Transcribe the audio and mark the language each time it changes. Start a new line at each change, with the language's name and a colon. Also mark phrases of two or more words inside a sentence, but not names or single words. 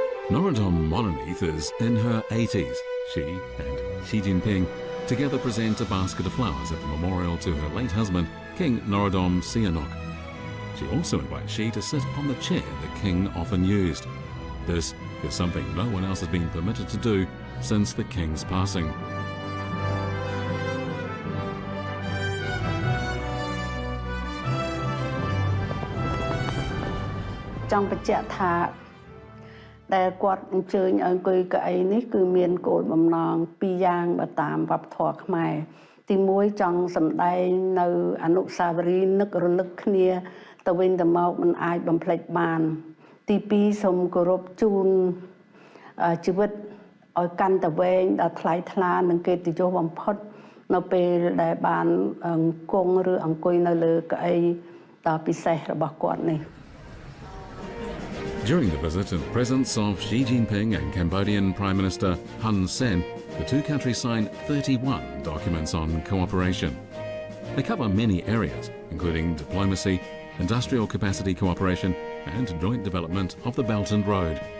English: Norodom Mononith is in her 80s. She and Xi Jinping together present a basket of flowers at the memorial to her late husband, King Norodom Sihanouk. She also invites Xi to sit on the chair the king often used. This is something no one else has been permitted to do since the king's passing.
Khmer: Trong បញ្ជាក់ថាដែលគាត់អញ្ជើញឲ្យអង្គុយកៅអីនេះគឺមានគោលបំណងពីរយ៉ាងបើតាម វប្បធម៌ខ្មែរទី1ចង់សម្ដែងនៅអនុស្សាវរីយ៍នឹករលឹកគ្នាទៅវិញទៅមកមិនអាចបំភ្លេចបានទី2សូមគោរពជូនជីវិតឲ្យកាន់តែវែងដល់ថ្លៃថ្លានិងកិត្តិយសបំផុតនៅពេលដែលបានគង់ឬអង្គុយនៅលើកៅអីដ៏ពិសេសរបស់គាត់នេះ
English: During the visit in the presence of Xi Jinping and Cambodian Prime Minister Hun Sen, the two countries signed 31 documents on cooperation. They cover many areas, including diplomacy, industrial capacity cooperation, and joint development of the Belt and Road.